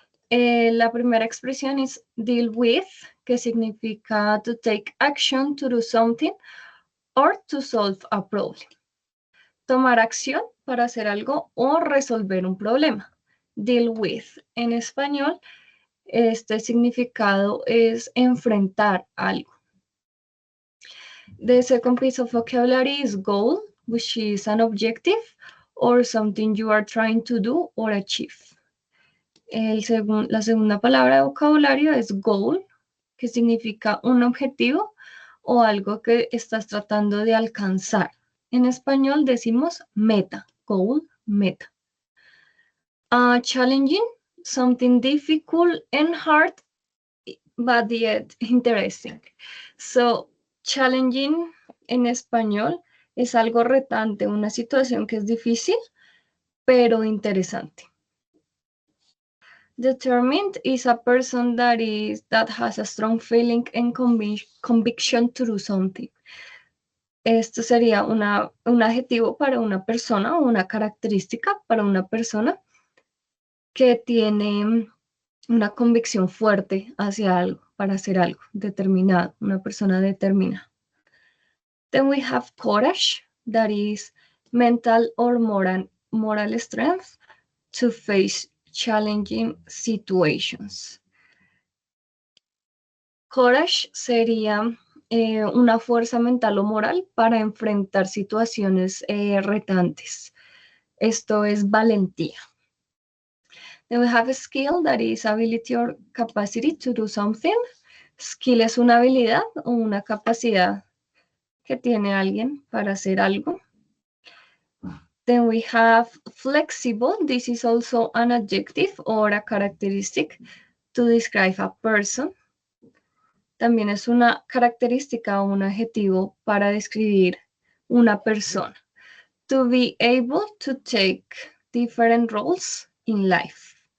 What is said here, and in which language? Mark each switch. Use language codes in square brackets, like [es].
[es] La primera expresión es [en] deal with, [es] que significa [en] to take action, to do something, or to solve a problem. [es] Tomar acción para hacer algo o resolver un problema. Deal with, en español, este significado es enfrentar algo. [en] The second piece of vocabulary is goal, which is an objective or something you are trying to do or achieve. [es] La segunda palabra de vocabulario es goal, que significa un objetivo o algo que estás tratando de alcanzar. En español decimos meta, goal, meta. [en] Challenging, something difficult and hard, but yet interesting. [es] So, challenging en español es algo retante, una situación que es difícil, pero interesante. [en] Determined is a person that has a strong feeling and conviction to do something. [es] Esto sería un adjetivo para una persona o una característica para una persona que tiene una convicción fuerte hacia algo, para hacer algo determinado, una persona determinada. [en] Then we have courage, that is mental or moral strength to face challenging situations. [es] Courage sería una fuerza mental o moral para enfrentar situaciones retantes. Esto es valentía. [en] Then we have a skill that is ability or capacity to do something. [es] Skill es una habilidad o una capacidad que tiene alguien para hacer algo. [en] Then we have flexible. This is also an adjective or a characteristic to describe a person. [es] También es una característica o un adjetivo para describir una persona. [en] To be able to take different roles in life.